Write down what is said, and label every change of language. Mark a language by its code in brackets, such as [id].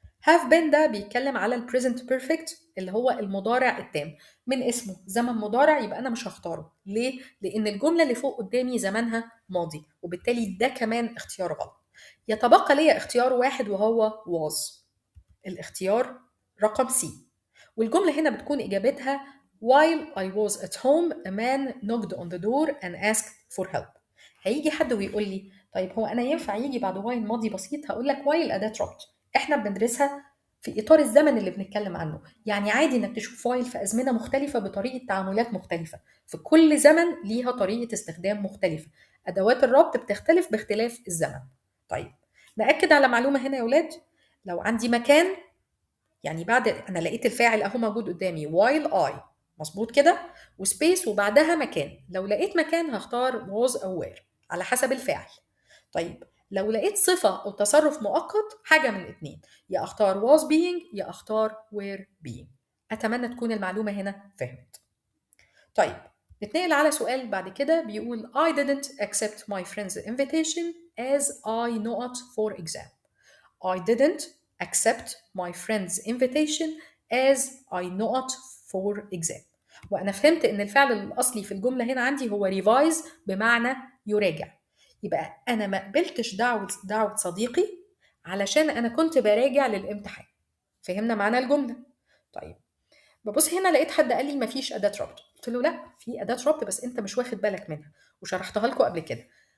[ar] have been ده بيتكلم على البريزنت بيرفكت اللي هو المضارع التام، من اسمه زمن مضارع يبقى أنا مش هختاره. ليه؟ لأن الجملة اللي فوق قدامي زمنها ماضي، وبالتالي ده كمان اختيار غلط. يتبقى ليا اختيار واحد وهو was. الاختيار رقم C، والجملة هنا بتكون إجابتها [en] while I was at home a man knocked on the door and asked for help. [ar] هيجي حد ويقول لي طيب هو أنا ينفع يجي بعد while ماضي بسيط؟ هقول لك while أداة ربط إحنا بندرسها في إطار الزمن اللي بنتكلم عنه. يعني عادي إنك تشوف while في أزمنة مختلفة بطريقة تعاملات مختلفة، في كل زمن ليها طريقة استخدام مختلفة. أدوات الربط بتختلف باختلاف الزمن. طيب نأكد على معلومة هنا يا ولاد. لو عندي مكان، يعني بعد انا لقيت الفاعل اهو موجود قدامي while I مظبوط كده، وسبيس وبعدها مكان. لو لقيت مكان هختار was او were على حسب الفاعل. طيب لو لقيت صفة او تصرف مؤقت حاجة من الاتنين، يا اختار was being يا اختار were being. اتمنى تكون المعلومة هنا فهمت. طيب نتنقل على سؤال بعد كده بيقول [en] I didn't accept my friend's invitation as I not for exam. I didn't accept my friend's invitation as I not for exam. [ar] وأنا فهمت إن الفعل الأصلي في الجملة هنا عندي هو revise بمعنى يراجع. يبقى أنا ما قبلتش دعوة صديقي علشان أنا كنت براجع للامتحان. فهمنا معنى الجملة؟ طيب ببص هنا لقيت حد قال لي مفيش أداة ربط. قلت له لا في أداة ربط بس أنت مش واخد بالك منها وشرحتها لكم قبل كده.